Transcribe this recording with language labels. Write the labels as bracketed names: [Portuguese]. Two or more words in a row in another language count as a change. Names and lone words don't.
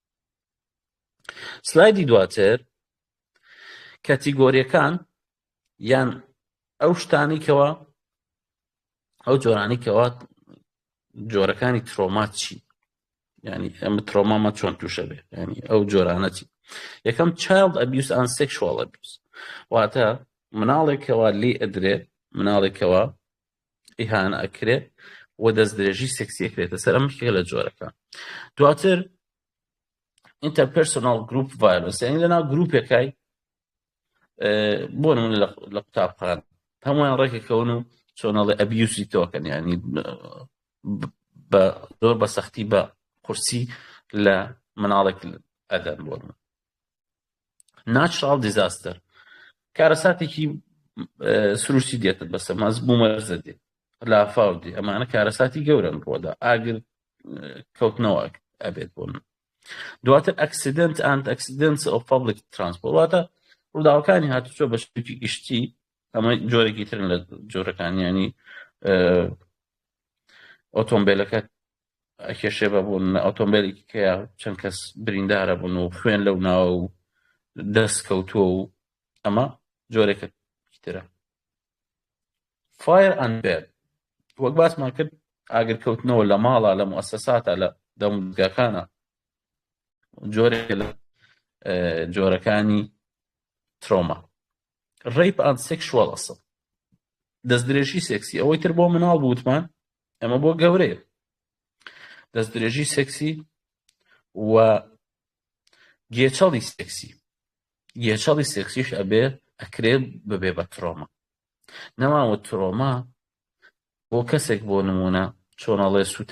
[Central Kurdish] سلایدی دواتر کەتیگۆریەکان یان ئەو شتانی کەوە ئەو جۆرانی کەوە جۆرەکانی ترۆما چی ینی ئەمە ترۆمامە چۆن تووشە بێ ینی ئەو جۆرانە چی یەکەم [English] child abuse and sexual abuse [Central Kurdish] واتە مناڵێکەوە لێ ئەدرێ مناڵێکەوە ئیهانە ئەکرێ و دەستدرێژی سێکسی ئەکرێتە سەر ئەم لە جۆرەکان دواتر [English] interpersonal group violence [Central Kurdish] یعنی لەناو گروپێکای بۆ نمونە لە قوتابخان هەموویان ڕێکەکەون و چۆنەڵێ ئەبیوسی تۆکەن ینی زۆر بە سەختی بە قورسی لە مناڵێک ئەدەن بۆ [English] natural disaster [Central Kurdish] کارەساتێکی سروشتی دێتت بەسە مەز بوومەرزە دێت لافاو دێ ئەمانە کارەساتی گەورن ڕۆدا ئاگر کەوتنەوە ئەبێت بۆن دواتر [English] accident and accidents of public transport [Central Kurdish] واتە ڕووداوەکانی هاتوچۆ بە شێوەیەکی گشتی ئەمە جۆرێکی ترن لە جۆرەکان ینی ئۆتۆمبیلەکە ئەکێشێ بە بوون ئۆتۆمبیلێکی کە چەند کەس بریندارە بوون و خوێن لەو ناوە و دەست کەوتووە و ئەمە جۆرێکە ترە [English] fire and burn [Central Kurdish] وەک باسمان کرد ئاگرکەوتنەوە لە ماڵە لە موسساتە لە دەموزگاکانە جۆرێک لە جۆرەکانی ترۆما [English] rape and sexual assault [Central Kurdish] دەستدرێژی سێکسی ئەوەی تر بۆ مناڵ بوتمان ئەمە بۆ گەورەیە دەستدرێژی سێکسی و گێچەڵی سێکسیش ئەبێ ئەکرێ ببێ بە ترۆما نەماوە ترۆما بۆ کەسێک بۆ نمونە چۆنەڵێ سوتا